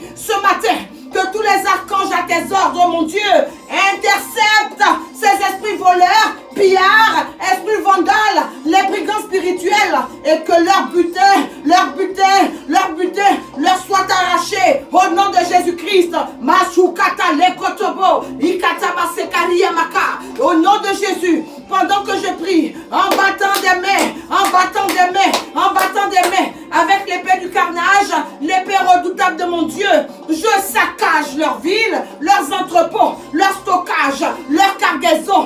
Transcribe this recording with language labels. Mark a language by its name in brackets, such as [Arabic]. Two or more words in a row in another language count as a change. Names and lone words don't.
[French] Ce matin, que tous les archanges à tes ordres, mon Dieu, interceptent ces esprits voleurs, pillards, esprits vandales, les brigands spirituels, et que leur butin leur soit arraché au nom de Jésus-Christ. Mashukata lekotobo, ikataba sekaria maka. Au nom de Jésus, pendant que je prie, en battant des mains, avec l'épée du carnage, l'épée redoutable de mon Dieu, je saccage leurs villes, leurs entrepôts, leur stockage, leur cargaison.